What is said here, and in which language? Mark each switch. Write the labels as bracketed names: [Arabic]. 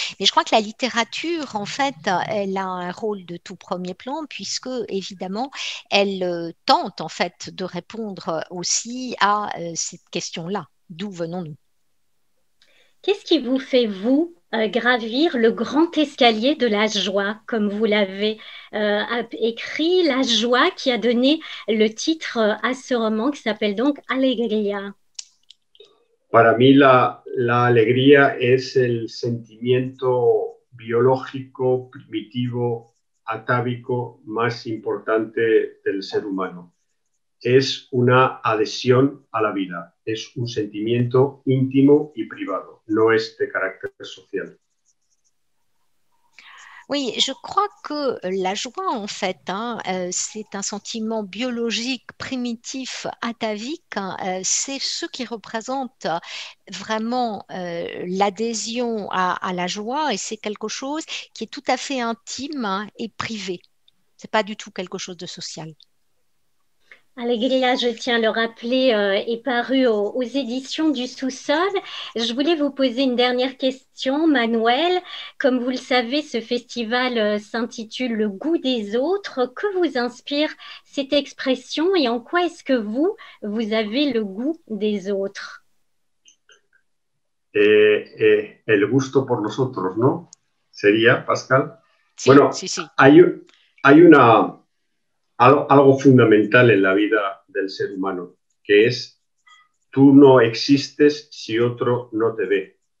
[French] Mais je crois que la littérature, en fait, elle a un rôle de tout premier plan puisque, évidemment, elle tente, en fait, de répondre aussi à cette question-là. D'où venons-nous? Qu'est-ce qui vous fait, vous, gravir le grand escalier de la joie, comme vous l'avez écrit, la joie qui a donné le titre à ce roman qui s'appelle donc Alegría? [Spanish] Para mí la alegría es el sentimiento biológico, primitivo, atávico más importante del ser humano. Es una adhesión a la vida, es un sentimiento íntimo y privado, no es de carácter social. [French] Oui, je crois que la joie, en fait, c'est un sentiment biologique, primitif, atavique. C'est ce qui représente vraiment l'adhésion à la joie et c'est quelque chose qui est tout à fait intime et privé. C'est pas du tout quelque chose de social. Alegría, je tiens à le rappeler, est paru aux éditions du Sous-sol. Je voulais vous poser une dernière question, Manuel. Comme vous le savez, ce festival s'intitule Le goût des autres. Que vous inspire cette expression et en quoi est-ce que vous avez le goût des autres? [Spanish] El gusto por los otros, ¿no? Sería, Pascal. Si, Bueno, si, si. hay algo fundamental en la vida del ser humano, que es tú no existes si otro no te ve.